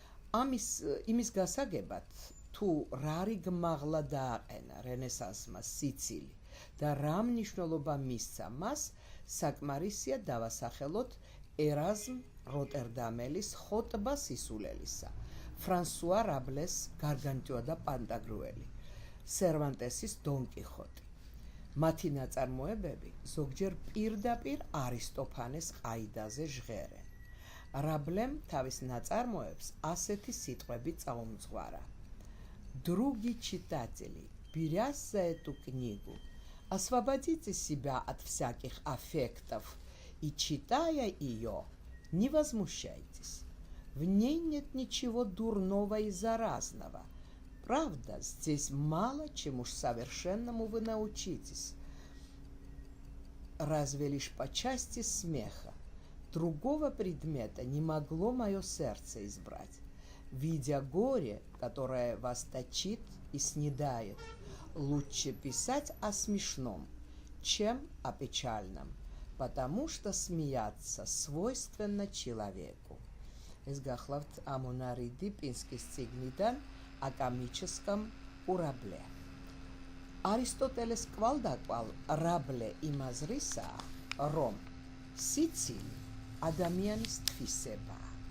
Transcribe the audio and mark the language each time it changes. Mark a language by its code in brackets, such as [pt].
[ka] იმის გასაგებად, თუ რა რიგმაღლა დააყენა რენესანსმა სიცილი და რა მნიშვნელობა მისცა მას, საკმარისია დავასახელოთ ერაზმ როტერდამელის ხოტბა სისულელისა, ფრანსუა რაბლეს გარგანტიო და პანტაგრუელი, სერვანტესის დონ კიხოტი. მათი ნაწარმოებები ზოგჯერ პირდაპირ არისტოფანეს ყაიდაზე ჟღერენ. რაბლემ თავის ნაწარმოებს ასეთი ситყვები წაუმძღვარა: [ru] Други читатели, берясь за эту книгу, освободите себя от всяких аффектов и, читая ее, не возмущайтесь. В ней нет ничего дурного и заразного. Правда, здесь мало чему уж совершенному вы научитесь. Разве лишь по части смеха. Другого предмета не могло мое сердце избрать. Видя горе, которое вас точит и снедает, лучше писать о смешном, чем о печальном, потому что смеяться свойственно человеку. [ka] ეს გახლავთ ამონარიდი პინსკის წიგნიდან აკამიჩესკამ ურაბლე. არისტოტელეს კვალდაკვალ რაბლე იმაზრისაა, რომ სიცილი ადამიანის თვისებაა.